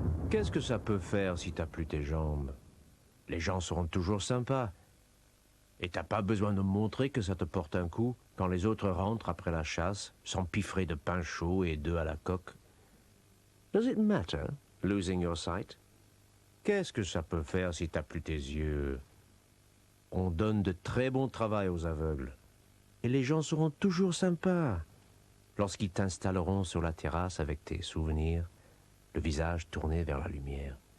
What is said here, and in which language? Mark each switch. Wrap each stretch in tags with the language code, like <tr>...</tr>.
<fr>Qu'est-ce que ça peut faire si t'as plus tes jambes? Les gens seront toujours sympas. Et t'as pas besoin de montrer que ça te porte un coup quand les autres rentrent après la chasse, s'empiffrer de pain chaud et d'œufs à la coque.</fr> <en>Does it matter, losing your sight?</en> <fr>Qu'est-ce que ça peut faire si t'as plus tes yeux? On donne de très bons travail aux aveugles. Et les gens seront toujours sympas lorsqu'ils t'installeront sur la terrasse avec tes souvenirs, le visage tourné vers la lumière.</fr>